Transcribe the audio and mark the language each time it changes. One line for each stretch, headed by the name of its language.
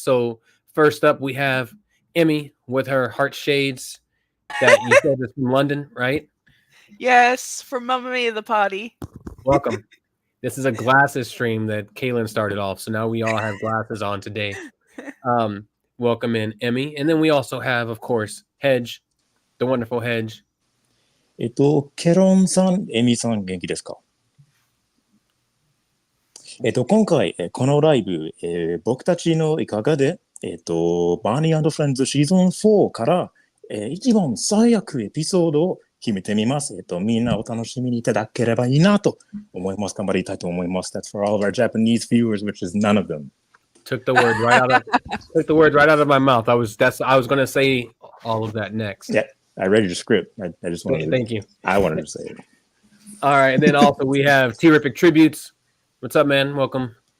English: So first up, we have Emmy with her heart shades that you said is from London, right? Yes, from Mamma Mia the Party. Welcome. This is a glasses stream that Kaylin started off, so now we all have glasses on today. Welcome in, Emmy. And then we also have, of course, Hedge, the wonderful Hedge.
Japanese: ケロンさん、エミさん、元気ですか？今回、このライブ、僕たちのいかがで、バーニー&フレンズシーズン4から、一番最悪エピソードを決めてみます。みんなお楽しみにいただければいいなと思います。頑張りたいと思います。
English: That's for all of our Japanese viewers, which is none of them. Took the word right out of my mouth. I was going to say all of that next. Yeah, I read your script. I just wanted to. Thank you. I wanted to say it. All right, and then also we have Terrific Tributes. What's up, man? Welcome.